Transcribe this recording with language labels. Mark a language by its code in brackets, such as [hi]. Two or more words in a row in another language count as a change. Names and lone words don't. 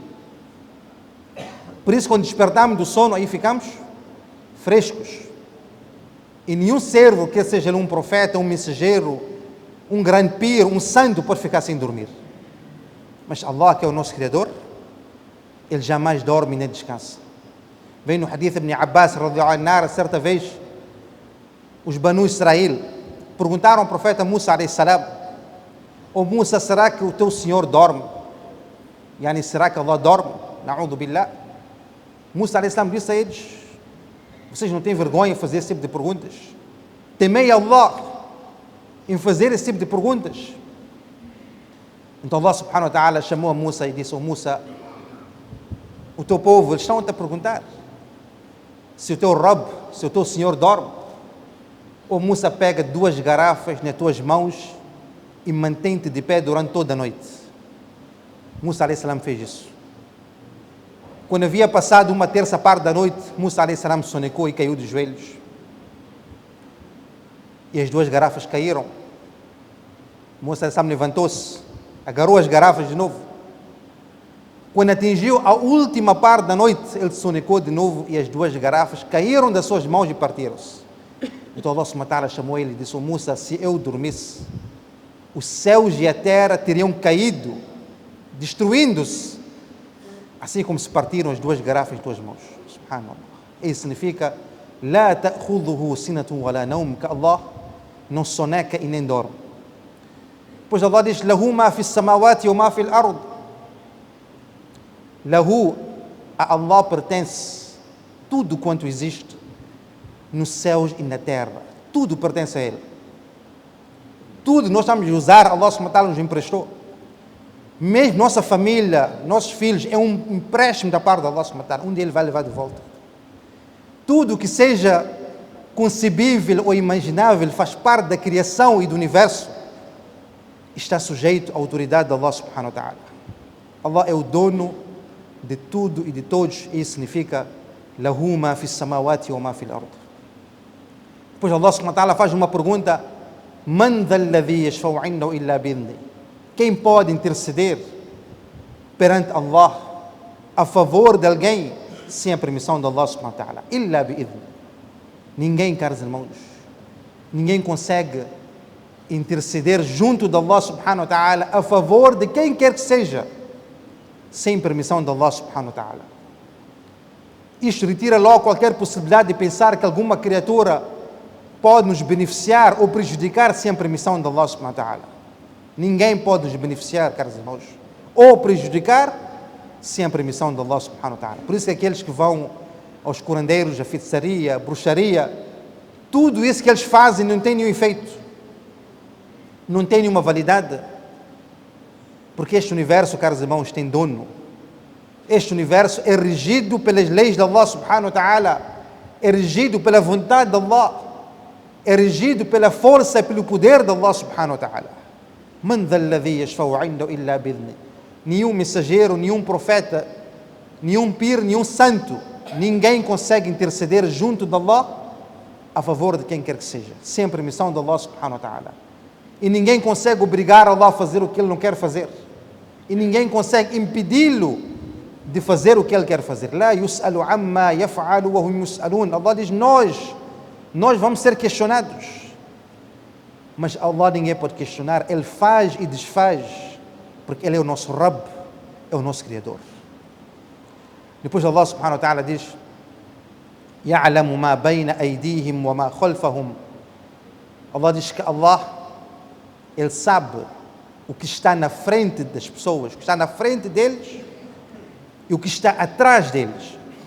[pt] Por isso, quando despertamos do sono, aí ficamos frescos. E nenhum servo, quer seja ele um profeta, um mensageiro, um grande pir, um santo, pode ficar sem dormir. Mas Allah, que é o nosso Criador, ele jamais dorme nem descansa. Vem no hadith Ibn Abbas [ar] رضي الله عنه, [pt] certa vez, os Banu Israel perguntaram ao profeta Musa [ar] عليه السلام: [pt] "Ó Musa, será que o teu Senhor dorme? Yani, será que Allah dorme? [ar] نعوذ بالله." [pt] Musa [ar] عليه السلام [pt] disse a eles: vocês não têm vergonha em fazer esse tipo de perguntas? Temei Allah em fazer esse tipo de perguntas. Então Allah [ar] سبحانه وتعالى [pt] chamou a Musa e disse: "Oh Musa, o teu povo, eles estão a te perguntar se o teu Rabb, se o teu Senhor dorme." Oh Musa, pega 2 garrafas nas tuas mãos e mantém-te de pé durante toda a noite. Musa [ar] عليه السلام [pt] fez isso. Quando havia passado uma terça parte da noite, Musa [ar] عليه السلام [pt] sonecou e caiu de joelhos. E as 2 garrafas caíram. Musa [ar] عليه السلام [pt] levantou-se, agarrou as garrafas de novo. Quando atingiu a última parte da noite, ele sonecou de novo e as 2 garrafas caíram das suas mãos e partiram-se. Então Allah [ar] سبحانه وتعالى [pt] chamou ele e disse: "Oh Musa, se eu dormisse, os céus e a terra teriam caído, destruindo-se, assim como se partiram as 2 garrafas em tuas mãos." Subhanallah. Isso significa: [ar] لا تأخذه سنة ولا نوم, [pt] que Allah não soneca e nem dorme. Pois Allah diz: [ar] له ما في السماوات وما في الأرض. له, [pt] a Allah pertence tudo quanto existe nos céus e na terra. Tudo pertence a Ele. Tudo nós estamos a usar, Allah [ar] سبحانه وتعالى [pt] nos emprestou. Mesmo nossa família, nossos filhos, é um empréstimo da parte de Allah [ar] سبحانه وتعالى, [pt] onde Ele vai levar de volta. Tudo que seja concebível ou imaginável faz parte da criação e do universo, está sujeito à autoridade de Allah [ar] سبحانه وتعالى. [pt] Allah é o dono de tudo e de todos, e isso significa [ar] له ما في السماوات وما في الأرض. [pt] Depois Allah [ar] سبحانه وتعالى [pt] faz uma pergunta: [ar] من ذا الذي يشفع عنده إلا بإذنه? [pt] Quem pode interceder perante Allah a favor de alguém sem a permissão de Allah [ar] سبحانه وتعالى؟ إلا بإذنه. [pt] Ninguém, caros irmãos, ninguém consegue interceder junto de Allah [ar] سبحانه وتعالى [pt] a favor de quem quer que seja sem permissão de Allah subhanahu wa ta'ala. Isto retira logo qualquer possibilidade de pensar que alguma criatura pode nos beneficiar ou prejudicar sem a permissão de Allah [ar] سبحانه وتعالى. [pt] Ninguém pode nos beneficiar, caros irmãos, ou prejudicar sem a permissão de Allah [ar] سبحانه وتعالى. [pt] Por isso que aqueles que vão aos curandeiros, a feitiçaria, a bruxaria, tudo isso que eles fazem não tem nenhum efeito, não tem nenhuma validade, porque este universo, caros irmãos, tem dono. Este universo é regido pelas leis de Allah [ar] سبحانه وتعالى, [pt] é regido pela vontade de Allah, é regido pela força e pelo poder de Allah [ar] سبحانه وتعالى. من ذا الذي يشفع عنده إلا بإذنه. [pt] Nenhum mensageiro, nenhum profeta, nenhum pir, nenhum santo, ninguém consegue interceder junto de Allah a favor de quem quer que seja, sem a permissão de Allah [ar] سبحانه وتعالى. [pt] E ninguém consegue obrigar Allah a fazer o que Ele não quer fazer. E ninguém consegue impedi-lo de fazer o que Ele quer fazer. [ar] لا يسأل عما يفعل وهم يسألون. [pt] Allah diz: nós vamos ser questionados. Mas Allah ninguém pode questionar. Ele faz e desfaz, porque Ele é o nosso Rabb, é o nosso Criador. Depois Allah [ar] سبحانه وتعالى [pt] diz: [ar] يعلم ما بين أيديهم وما خلفهم. [pt] Allah diz que Ele sabe o que está na frente das pessoas, o que está na frente deles e o que está atrás deles.